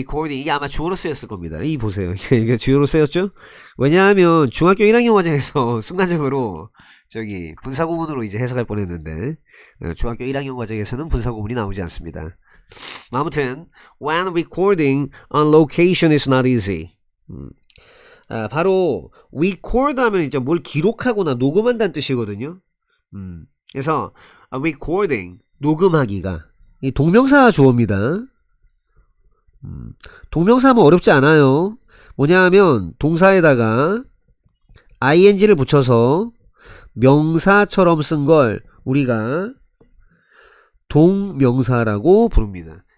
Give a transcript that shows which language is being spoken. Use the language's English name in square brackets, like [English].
[Korean] 이게 아마 주어로 쓰였을 겁니다. 이 보세요. 이게 주어로 쓰였죠? 왜냐하면 중학교 1학년 과정에서 순간적으로 저기 분사구문으로 이제 해석할 뻔했는데 중학교 1학년 과정에서는 분사구문이 나오지 않습니다. 아무튼 [English] when recording on location is not easy. [Korean] 바로 record 하면 이제 뭘 기록하거나 녹음한다는 뜻이거든요. 그래서 recording 녹음하기가 이 동명사 주어입니다. 동명사 하면 어렵지 않아요. 뭐냐 하면 동사에다가 ing를 붙여서 명사처럼 쓴 걸 우리가 동명사라고 부릅니다.